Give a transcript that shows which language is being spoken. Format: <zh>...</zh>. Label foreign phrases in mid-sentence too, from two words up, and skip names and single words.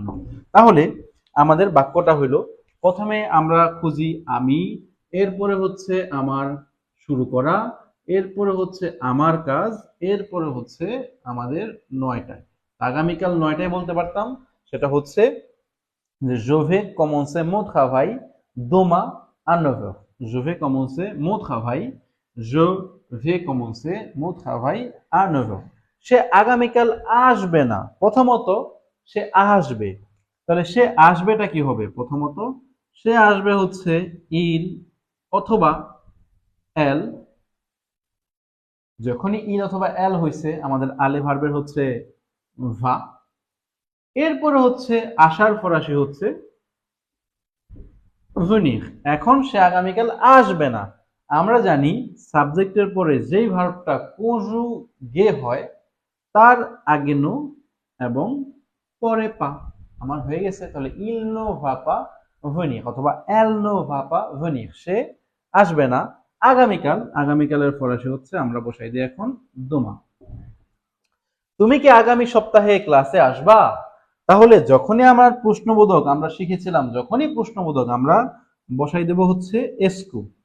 <bn>তাহলে আমাদের বাক্যটা হলো, প্রথমে আমরা খুঁজি আমি, এরপরে হচ্ছে আমার শুরু করা, এরপরে হচ্ছে আমার কাজ, এরপরে হচ্ছে আমাদের ৯টায়। আগামীকাল ৯টায় বলতে পারতাম, সেটা হচ্ছে</bn> <fr>je vais commencer mon travail demain à 9h. Je vais commencer mon travail. Je vais commencer mon travail à 9h.</fr> <bn>সে আগামীকাল আসবে না, প্রথমত সে আসবে। তাহলে সে আসবেটা কি হবে? প্রথমত সে আসবে হচ্ছে ইল অথবা এল। যখনই ইল অথবা এল হয়েছে, আমাদের আলে ভার্বের হচ্ছে ভা। এরপরে হচ্ছে আসার ফরাসি হচ্ছে venir। এখন সে আগামীকাল আসবে না। আমরা জানি সাবজেক্টের পরে যেই ভার্বটা কনজুগে হয় তার আগে নো এবং পরে পা। আমার হয়ে গেছে।</bn> <fr>তাহলে il ne va pas venir অথবা elle ne va pas venir,</fr> <bn>সে আসবে না আগামীকাল। আগামীকালের ফরাসি হচ্ছে আমরা বসাই দিই এখন দোমা। তুমি কি আগামী সপ্তাহে ক্লাসে আসবা? তাহলে যখনই আমার প্রশ্নবোধক, আমরা শিখেছিলাম যখনই প্রশ্নবোধক আমরা বসাই দেব হচ্ছে এসকু।</bn>